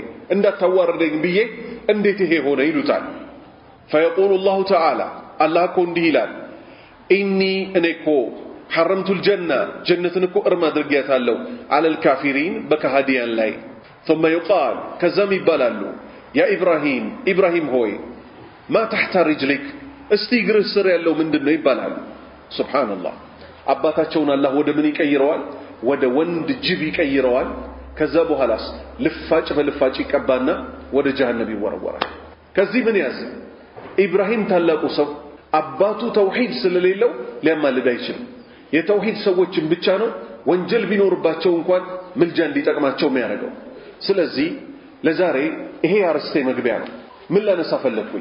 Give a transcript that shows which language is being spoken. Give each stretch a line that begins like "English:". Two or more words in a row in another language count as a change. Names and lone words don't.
Amharic: እንዳታዋርደኝ ብዬ እንዴት ይሄ ሆነ ይሉታል።
Arabic: فيقول الله تعالى الله
Amharic: እኮ እንዲህ ይላል إني እኔኮ
Arabic: حرمت الجنة جنة
Amharic: እኮ እርም አድርጌያታለሁ
Arabic: على الكافرين
Amharic: በከሃዲያን ላይ
Arabic: ثم يقال
Amharic: ከዛም ይባላሉ
Arabic: يا إبراهيم
Amharic: ሆይ
Arabic: ما تحت رجلك
Amharic: እስቲ እግርህ ስር ያለው ምንድነው ይባላል። ሱብሃንአላህ አባታቸውን አላህ ወደ ምን ይቀይረዋል? ወደ ወንድ ጅብ ይቀይረዋል። ከዛ በኋላስ ልፋጭ በልፋጭ ይቀባና ወደ ጀሃነም ይወረወራል። ከዚህ ምን ያዝ? ኢብራሂም ታላቁ ሰው አባቱ ተውሂድ ስለሌለው ሊያማልድ አይችልም። የተውሂድ ሰዎችን ብቻ ነው ወንጀል ቢኖርባቸው እንኳን ምልጃ እንዲጠቅማቸው የሚያደርገው። ስለዚህ ለዛሬ ይሄ አርስቴ መግቢያ ነው። ምን ላነሳ ፈለኩኝ?